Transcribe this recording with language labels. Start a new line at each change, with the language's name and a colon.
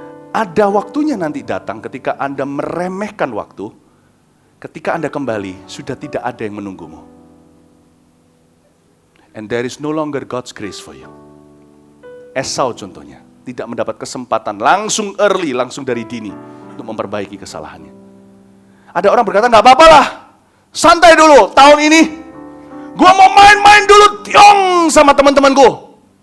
Indonesian: Ada waktunya nanti datang ketika Anda meremehkan waktu, ketika Anda kembali, sudah tidak ada yang menunggumu.
English: And there is no longer God's grace for you.
Indonesian: Esau contohnya, tidak mendapat kesempatan langsung early, langsung dari dini untuk memperbaiki kesalahannya. Ada orang berkata, nggak apa-apa lah, santai dulu, tahun ini gua mau main-main dulu, tiong sama teman-temanku.